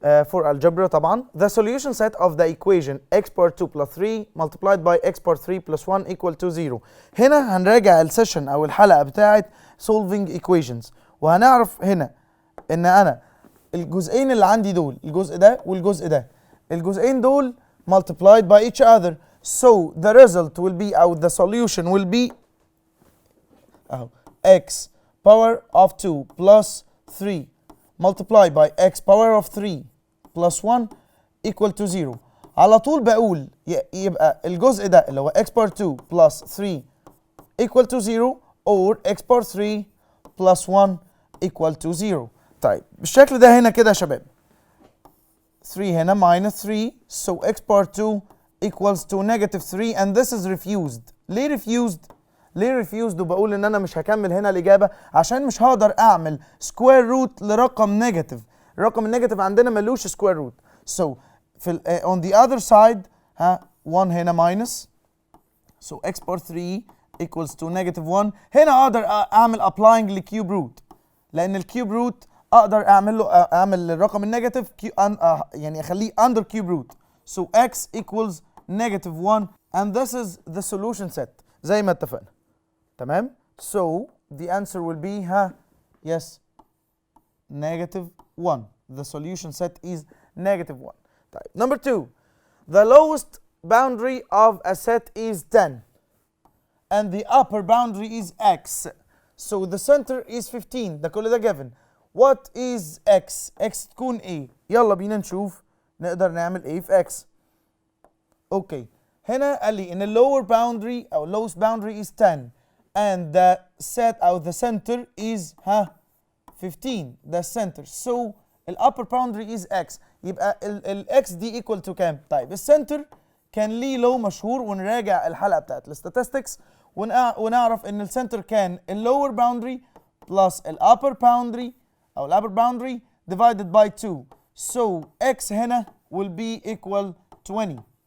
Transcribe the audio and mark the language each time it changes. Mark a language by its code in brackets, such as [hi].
[en] For algebra [ar] طبعا. [en] The solution set of the equation x power 2 plus 3 multiplied by x power 3 plus 1 equal to 0. [ar] هنا هنراجع السيشن او الحلقة بتاعت [en] solving equations، [ar] وهنعرف هنا ان انا الجزئين اللي عندي دول، الجزء ده والجزء ده، الجزئين دول [en] multiplied by each other. So the result will be [ar] او [en] the solution will be x power of 2 plus 3 multiplied by x power of 3 plus 1 equal to 0. [ar] على طول بقول يبقى الجزء ده اللي هو [en] x power 2 plus 3 equal to 0 or x power 3 plus 1 equal to 0. [ar] طيب بالشكل ده هنا كده يا شباب، 3 هنا [en] minus 3 so x power 2 equals to negative 3 and this is refused. [ar] ليه refused؟ ليه refused وبقول ان انا مش هكمل هنا الاجابه؟ عشان مش هقدر اعمل سكوير روت لرقم نيجاتيف. الرقم النيجاتيف عندنا ملوش سكوير روت. [en] so [ar] في [en] on the other side 1 هنا minus so x power 3 equals to negative 1. [ar] هنا اقدر اعمل applying لكيوب روت، لان الكيوب روت اقدر اعمل الرقم النيجاتيف يعني اخليه [en] under cube root. so x equals negative 1 and this is the solution set [ar] زي ما اتفقنا. تمام؟ [en] so the answer will be yes negative 1. the solution set is negative 1. [ar] طيب [en] number 2, the lowest boundary of a set is 10 and the upper boundary is x. so the center is 15. [ar] ده كل ده given. [en] what is x؟ [ar] x تكون ايه؟ يلا بينا نشوف نقدر نعمل ايه في x. اوكي هنا قال لي ان [en] lower boundary او lowest boundary is 10 and the set او the center is 15. ده center. so upper boundary is x. [ar] يبقى x دي equal to كام؟ طيب السنتر كان ليه لو مشهور، ونراجع الحلقه بتاعت الستاتستكس ونعرف ان السنتر كان [en] lower boundary plus upper boundary [ar] أو الupper boundary [en] divided by 2. so x هنا will be equal 20.